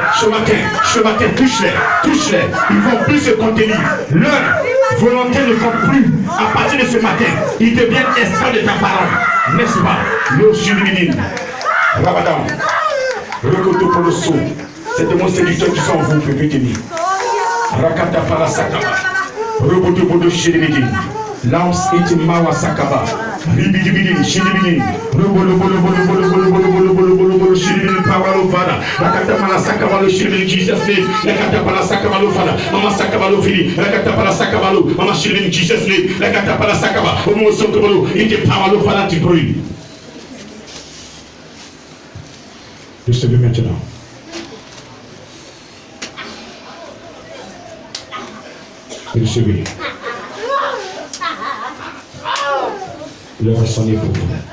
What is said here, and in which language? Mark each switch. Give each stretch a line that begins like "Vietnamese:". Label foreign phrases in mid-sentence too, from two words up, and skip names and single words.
French: Ce matin, touche-les, touche-les. Ils vont plus se contenir. Leur volonté ne compte plus. À partir de ce matin, ils deviennent esclaves de ta parole. N'est-ce pas? Le Jubilin, Ramadan, Rekoto pour le son. C'est de mon séducteur qui sont en vous, peut tenir. Rakata Parasakaba, Roboto Bodo Shiribidi. Lance itimawa sakaba. Ribidibidi, shiribidi. Robolo bolo bolo bolo bolo bolo bolo bolo bolo bolo shiribidi pawalo fada. Rakata pala sakaba lo shiribidi
English: Jesus name. Rakata pala sakaba lo fada. Mama sakaba lo fili. Rakata pala sakaba lo. Mama shiribidi Jesus name. Rakata pala sakaba. Omo sokobolo. Ite pawalo fada tu bruit.
French: Recevez maintenant. Recevez. L'heure sonne pour vous.